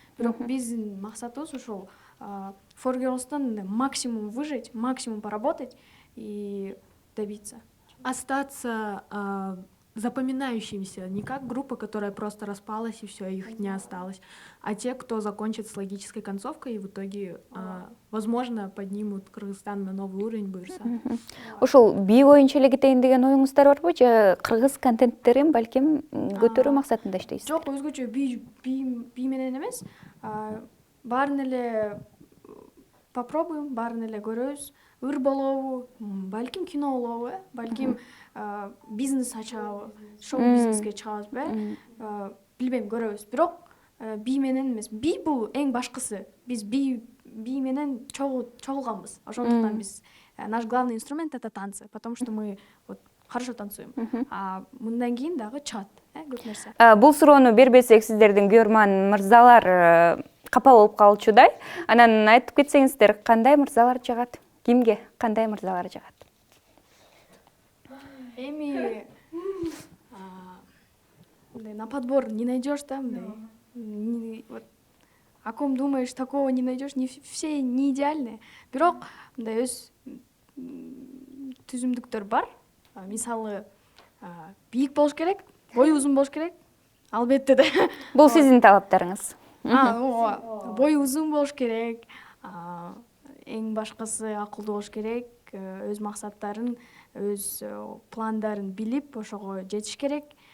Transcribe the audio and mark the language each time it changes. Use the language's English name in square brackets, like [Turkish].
[Kyrgyz] Бирок биздин максатыбыз ушул Four Girls'тан [Russian] максимум выжить, максимум поработать и добиться. Остаться запоминающимися, не как группа, которая просто распалась и все, их не осталось, а те, кто закончит с логической концовкой и в итоге, возможно, поднимут Кыргызстан на новый уровень буюрса. [Kyrgyz] Ушул бий боюнча эле кетейин деген оюңуздар барбы же кыргыз контенттерин балким көтөрүү максатында иштейсиз? Жок, өзгөчө бий менен эмес, баарын эле попробуем, баарын эле көрөбүз. Ыр болобу, балким кино болобу, балким бизнес ачабы, шоу бизнеске чыгабызбы, билбейм, көрөбүз. Бирок бий менен эмес, бий бул эң башкысы. Биз бий менен чогулганбыз. Ошондуктан биз [Russian] наш главный инструмент это танцы, потому что мы вот хорошо танцуем. [Kyrgyz] А мындан кийин дагы чыгат, көп нерсе. Бул суроону бербесек сиздердин көрман мырзалар капа болуп калчудай. Анан айтып кетсеңиздер, кандай мырзалар жагат? Кимге кандай мырзалар жагат? [Russian] Эми на подбор не найдешь, да, вот о ком думаешь, такого не найдешь, не все не идеальные. [Kyrgyz] Бирок мындай өз түзүмдүктөр бар. Мисалы, бийик болуш керек, бою узун болуш керек. Албетте да. Бул сиздин талаптарыңыз. Бою узун болуш керек. Эң башкысы акылдуу болуш керек, өз максаттарын, өз пландарын билип, ошого жетиш керек.